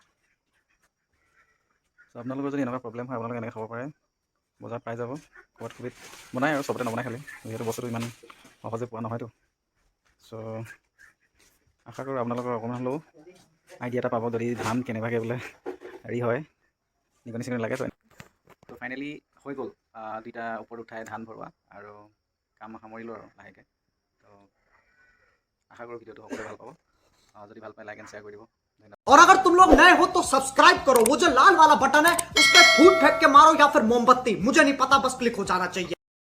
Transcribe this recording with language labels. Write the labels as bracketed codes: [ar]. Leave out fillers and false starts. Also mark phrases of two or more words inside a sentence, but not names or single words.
[as] চ' আপোনালোকৰ যদি এনেকুৱা প্ৰব্লেম হয় আপোনালোকে এনেকৈ খাব পাৰে বজাৰত পাই যাব ক'ৰবাত ক'ৰবাত বনাই আৰু চবতে নবনাই খালি যিহেতু বস্তুটো ইমান সহজে পোৱা নহয়তো চ' আশা কৰোঁ আপোনালোকৰ অকণমান হ'লেও আইডিয়া এটা পাব যদি ধান কেনেবাকৈ বোলে হেৰি হয় নিগনি চিগনি লাগে তো ফাইনেলি হৈ গ'ল দুইটা ওপৰত উঠাই ধান ভৰোৱা আৰু কাম সামৰিলোঁ আৰু লাহেকৈ তো আশা কৰোঁ ভিডিঅ'টো সকলোৱে ভাল পাব যদি ভাল পায় [en] like and share [as] কৰি দিব [hi] और अगर तुम लोग नए हो तो सब्सक्राइब करो वो जो लाल वाला बटन है उस पर फूट फेंक के मारो या फिर मोमबत्ती मुझे नहीं पता बस क्लिक हो जाना चाहिए